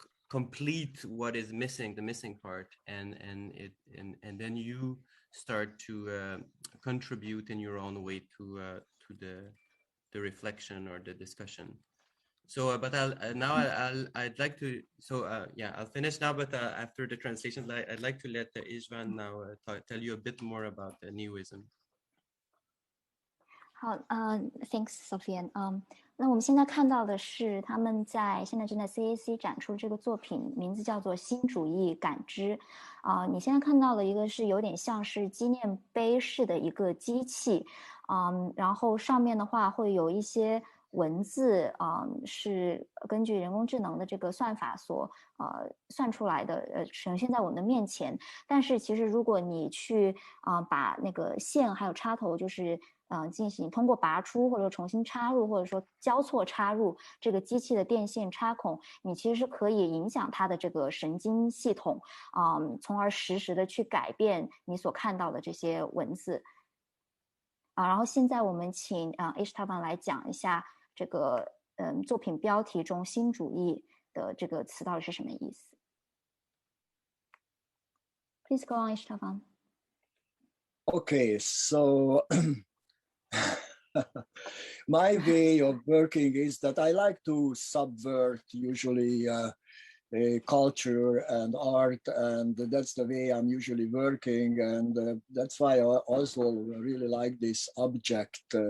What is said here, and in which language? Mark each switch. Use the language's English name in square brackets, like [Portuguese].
[English] complete what is missing, the missing part, and then you start to contribute in your own way to the reflection or the discussion. So, but I'd like to. So I'll finish now. But after the translations, I'd like to let Istvan now tell you a bit more about the neoism. [Chinese] 好， [English] Thanks [Chinese] Sofian。那我们现在看到的是他们现在正在 CAC 展出这个作品，名字叫做《新主义感知》。你现在看到的一个是有点像是纪念碑式的一个机器，然后上面的话会有一些文字，是根据人工智能的这个算法所算出来的，呈现在我们的面前。但是其实如果你去把那个线还有插头，就是进行通过拔出或者重新插入，或者说交错插入这个机器的电线插孔，你其实是可以影响它的这个神经系统，从而实时的去改变你所看到的这些文字。然后现在我们请Istvan 来讲一下这个作品标题中新主义的这个词到底是什么意思。 [English] Please go on, Istvan. Okay, so my way of working is that I like to subvert usually culture and art, and that's the way I'm usually working, and that's why I also really like this object